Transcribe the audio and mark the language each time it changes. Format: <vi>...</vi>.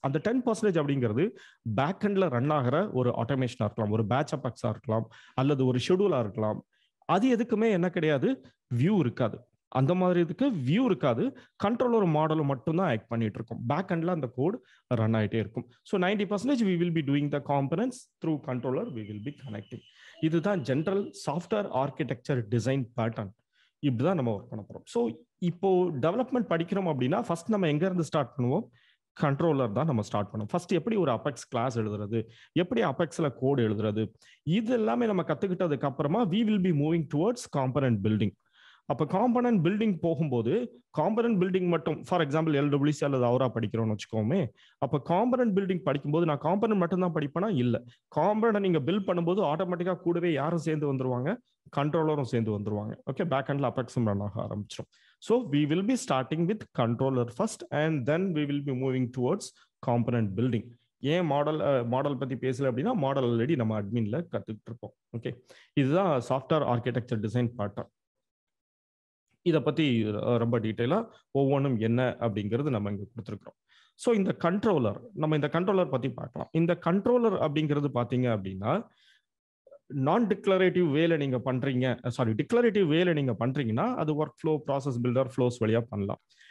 <ta>அந்த 10% அப்படிங்கிறது பேக் எண்ட்ல ரன் ஆகிற ஒரு ஆட்டோமேஷனா இருக்கலாம், ஒரு பேட்ச் அபெக்ஸா இருக்கலாம், அல்லது ஒரு ஷெட்யூலா இருக்கலாம். அது எதுக்குமே என்ன கிடையாது, வியூ இருக்காது. அந்த மாதிரி இதுக்கு வியூ இருக்காது, கண்ட்ரோலர் மாடலும் மட்டும்தான் ஆக்ட் பண்ணிட்டு இருக்கும். பேக் எண்ட்ல அந்த கோட் ரன் ஆகிட்டே இருக்கும்.</ta> <en>So 90% we will be doing the components through controller, we will be connecting.</en> <ta>இதுதான் general software architecture design pattern. இப்படிதான் நம்ம ஒர்க் பண்ண போறோம். ஸோ இப்போ டெவலப்மெண்ட் படிக்கிறோம் அப்படின்னா ஃபர்ஸ்ட் நம்ம எங்க இருந்து ஸ்டார்ட் பண்ணுவோம், கண்ட்ரோலர் தான் நம்ம ஸ்டார்ட் பண்ணுவோம். ஃபர்ஸ்ட் எப்படி ஒரு அபெக்ஸ் கிளாஸ் எழுதுறது, எப்படி அபெக்ஸ்ல கோட் எழுதுறது, இது எல்லாமே நம்ம கத்துக்கிட்டதுக்கு அப்புறமா</ta> <en>we will be moving towards component building.</en> <ta>அப்போ காம்பனன்ட் பில்டிங் போகும்போது, காம்பனன்ட் பில்டிங் மட்டும் ஃபார் எக்ஸாம்பிள் LWC அல்லது அவரா படிக்கிறோம்னு வச்சுக்கோமே, அப்போ காம்பனன்ட் பில்டிங் படிக்கும்போது நான் காம்பனன்ட் மட்டும் தான் படிப்பேனா, இல்லை, காம்பனன்ட் நீங்க பில்ட் பண்ணும்போது ஆட்டோமேட்டிக்கா கூடவே யாரும் சேர்ந்து வந்துருவாங்க, கண்ட்ரோலரும் சேர்ந்து வந்துருவாங்க. ஓகே, பேக் எண்ட்ல அபெக்ஸும் ரன் ஆக ஆரம்பிச்சிடும்.</ta> <en>So we will be starting with controller first and then we will be moving towards component building.</en> <ta>ஏன் மாடல் பத்தி பேசல அப்படின்னா, மாடல் ஆல்ரெடி நம்ம அட்மின்ல கத்துக்கிட்டு இருப்போம். ஓகே, இதுதான் சாஃப்ட்வேர் ஆர்கிடெக்சர் டிசைன் பேட்டர்ன். இதை பத்தி ரொம்ப டீட்டெயிலா ஒவ்வொன்றும் என்ன அப்படிங்கிறது நம்ம இங்க கொடுத்துருக்கோம். ஸோ இந்த கண்ட்ரோலர் பத்தி பார்க்கலாம். இந்த கண்ட்ரோலர் அப்படிங்கிறது பாத்தீங்க அப்படின்னா, நான் டிக்ளரேட்டிவ் வேல நீங்க பண்றீங்க, டிக்ளரேட்டிவ் வேல நீங்க பண்றீங்கன்னா அது work flow, process filter, flows வழியா பண்ணலாம்.</ta>